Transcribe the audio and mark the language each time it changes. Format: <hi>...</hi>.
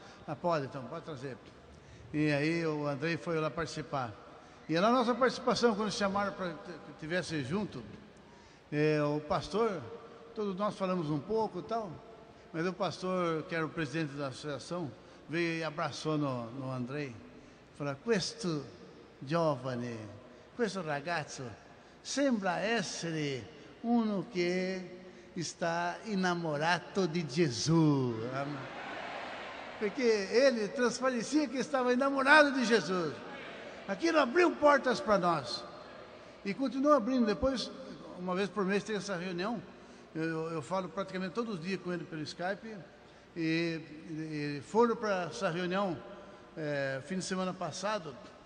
<pt>Ah, pode, então, pode trazer. E aí o Andrei foi lá participar. E na nossa participação, quando chamaram para que estivesse junto, o pastor, todos nós falamos um pouco e tal, mas o pastor, que era o presidente da associação, veio e abraçou no Andrei. Falou,</pt> <it>questo giovane, questo ragazzo, sembra essere uno che</it> <pt>está enamorado de Jesus. Porque ele transparecia que estava enamorado de Jesus. Aquilo abriu portas para nós. E continua abrindo. Depois, uma vez por mês, tem essa reunião. Eu falo praticamente todos os dias com ele pelo Skype. E foram para essa reunião fim de semana passado.</pt>